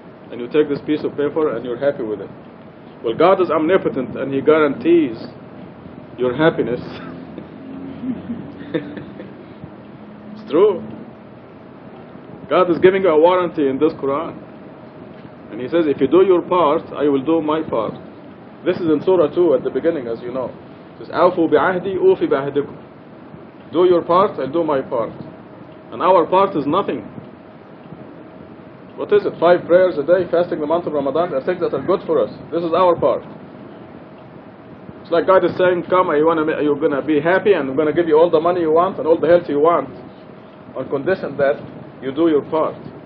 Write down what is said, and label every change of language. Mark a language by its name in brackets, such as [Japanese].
[English] And you take this piece of paper and you're happy with it. Well, God is omnipotent and He guarantees your happiness. It's true. God is giving you a warranty in this Quran. And He says, if you do your part, I will do my part. This is in Surah 2 at the beginning, as you know. It says, [Arabic] أَوْفُوا بِعَهْدِي أُوفِ بِعَهْدِكُمْ. [English] Do your part, I'll do my part. And our part is nothing. What is it? 5 prayers a day, fasting the month of Ramadan, are things that are good for us. This is our part. It's like God is saying, come, you're going to be happy, and I'm going to give you all the money you want and all the health you want, on condition that you do your part.